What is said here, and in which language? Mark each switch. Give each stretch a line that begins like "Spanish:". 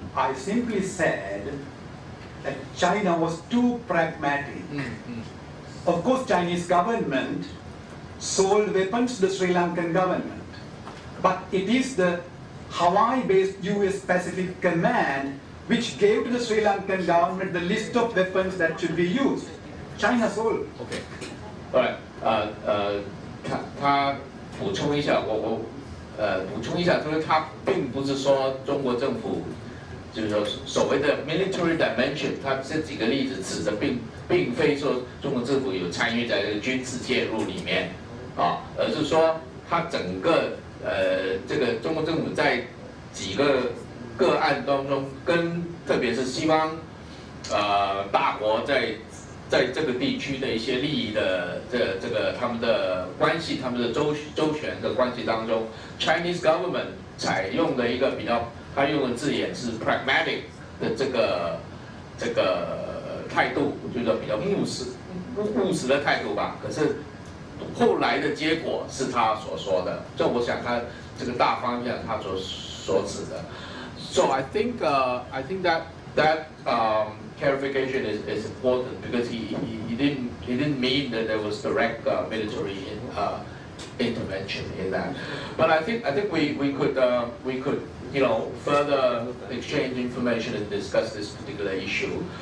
English: I simply said that China was too pragmatic. Of course, Chinese government sold weapons to the Sri Lankan government. But it is the Hawaii-based US Pacific Command which gave to the Sri Lankan government the list of weapons that should be used. China sold.
Chinese: OK， alright， 他补充一下，我补充一下，就是他并不是说中国政府就是说所谓的
English: military dimension，
Chinese: 他这几个例子指的并非说中国政府有参与在这个军事介入里面啊，而是说他整个这个中国政府在几个个案当中，跟特别是西方大国在这个地区的一些利益的这个他们的关系，他们的周旋的关系当中 ，
English: Chinese government
Chinese: 采用的一个比较，他用的字眼是 pragmatic 的这个态度，就是说比较务实的态度吧。可是后来的结果是他所说的，这我想他这个大方向他所指的。
English: So I think that clarification is important because he didn't mean that there was direct military intervention in that. But I think we could further exchange information and discuss this particular issue.